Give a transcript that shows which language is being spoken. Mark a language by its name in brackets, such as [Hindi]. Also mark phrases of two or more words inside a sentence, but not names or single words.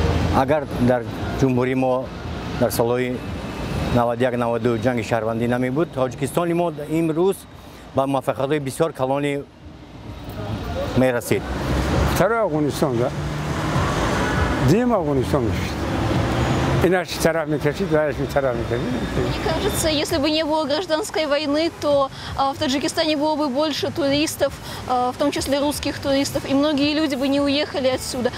[Tajik] Агар дар ҷумҳурии мо дар солҳои 91-92 ҷанги шаҳрвандӣ намебуд, Тоҷикистони мо имрӯз ба муваффақиятҳои бисёр калони мерасид. Второй Афганистон, да? Дима Афганистон мешит. [Russian] И наш [Tajik] тарaf мекашит, наш тарaf мекашит. [Russian] Мне кажется, если бы не было гражданской войны, то в Таджикистане было бы больше туристов, в том числе русских туристов, и многие люди бы не уехали отсюда.